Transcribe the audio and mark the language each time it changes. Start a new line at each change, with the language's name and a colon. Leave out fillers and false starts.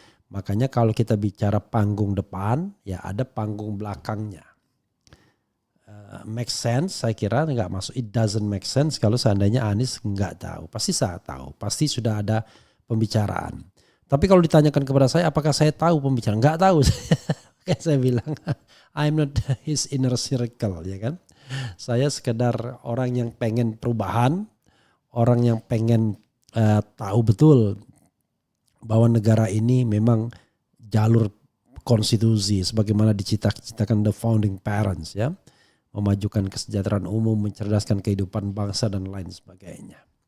Indonesian: Makanya kalau kita bicara panggung depan ya ada panggung belakangnya.
English: Make sense
Indonesian: saya kira nggak masuk.
English: It doesn't make sense
Indonesian: kalau seandainya Anies nggak tahu. Pasti saya tahu. Pasti sudah ada pembicaraan. Tapi kalau ditanyakan kepada saya apakah saya tahu pembicaraan? Nggak tahu. Kayak saya bilang
English: I'm not his inner circle
Indonesian: ya kan. Saya sekedar orang yang pengen perubahan. Orang yang pengen tahu betul bahwa negara ini memang jalur konstitusi sebagaimana dicita-citakan
English: the founding parents
Indonesian: ya, memajukan kesejahteraan umum, mencerdaskan kehidupan bangsa dan lain sebagainya.